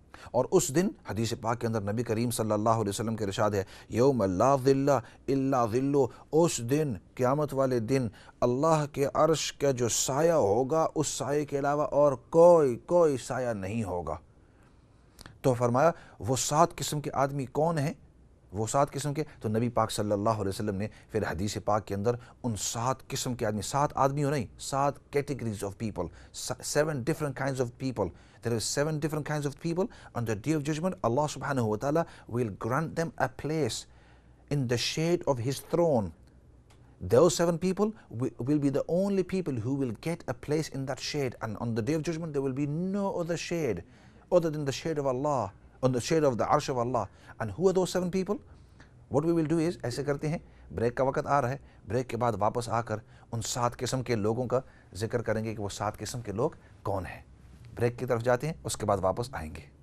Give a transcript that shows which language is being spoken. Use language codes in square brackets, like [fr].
[ur] اور اس دن حدیث پاک کے اندر نبی کریم صلی اللہ علیہ وسلم کے ارشاد ہے، یوم لا ظل الا ظلہ، اس دن، قیامت والے دن، اللہ کے عرش کا جو سایہ ہوگا اس سایہ کے علاوہ اور کوئی سایہ نہیں ہوگا۔ تو فرمایا وہ 7 قسم کے آدمی کون ہیں؟ وہ 7 قسم کے، تو نبی پاک صلی اللہ علیہ وسلم نے پھر حدیث پاک کے اندر ان 7 قسم کے آدمی، 7 آدمیوں نہیں، [en] 7 categories of people, 7 different kinds of people. There are 7 different kinds of people. On the day of judgment, Allah subhanahu wa ta'ala will grant them a place in the shade of His throne. Those 7 people will be the only people who will get a place in that shade. And on the day of judgment, there will be no other shade other than the shade of Allah, on the shade of the arsh of Allah. And who are those 7 people? What we will do is, [ur] ایسے کرتے ہیں، break کا وقت آ رہا ہے، break کے بعد واپس آ کر ان 7 قسم کے لوگوں کا ذکر کریں گے کہ وہ 7 قسم کے لوگ کون ہیں۔ بریک کی طرف جاتے ہیں، اس کے بعد واپس آئیں گے۔